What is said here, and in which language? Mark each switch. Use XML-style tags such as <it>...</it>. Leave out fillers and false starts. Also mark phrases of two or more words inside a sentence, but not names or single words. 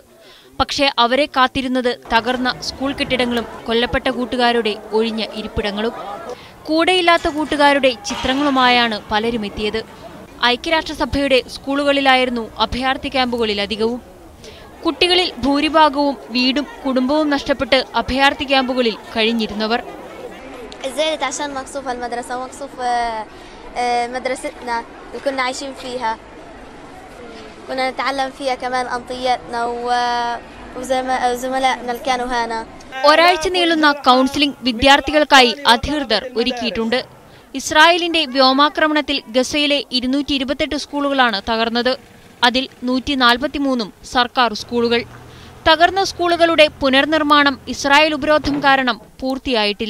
<ml>പക്ഷേ അവരെ കാത്തിരുന്നത് തകർന്ന സ്കൂൾ കെട്ടിടങ്ങളും കൊല്ലപ്പെട്ട കൂട്ടുകാരുടെ ഒഴിഞ്ഞ ഇരിപ്പിടങ്ങളും. കൂടെയില്ലാത്ത കൂട്ടുകാരുടെ ചിത്രങ്ങളുമായാണ് പലരും എത്തിയത്. ഐക്യരാഷ്ട്രസഭയുടെ സ്കൂളുകളിലായിരുന്നു അഭയാർത്ഥി ക്യാമ്പുകളിലധികവും. കുട്ടികളിൽ ഭൂരിഭാഗവും വീടും കുടുംബവും നഷ്ടപ്പെട്ട് അഭയാർത്ഥി ക്യാമ്പുകളിൽ കഴിഞ്ഞിരുന്നവർ.</ml> <ar>مدرستنا اللي كنا عايشين فيها كنا نتعلم فيها كمان أنطياتنا وزملائنا اللي كانوا هنا.</ar> <ml>ഒരാഴ്ച നീളുന്ന കൗൺസിലിംഗ് വിദ്യാർത്ഥികൾക്കായി അധികൃതർ ഒരുക്കിയിട്ടുണ്ട്. ഇസ്രായേലിന്റെ വ്യോമാക്രമണത്തിൽ ഗസയിലെ 228 സ്കൂളുകളാണ് തകർന്നത്. അതിൽ 143 സർക്കാർ സ്കൂളുകൾ. തകർന്ന സ്കൂളുകളുടെ പുനർനിർമ്മാണം ഇസ്രായേൽ ഉപരോധം കാരണം പൂർത്തിയായിട്ടില്ല.</ml>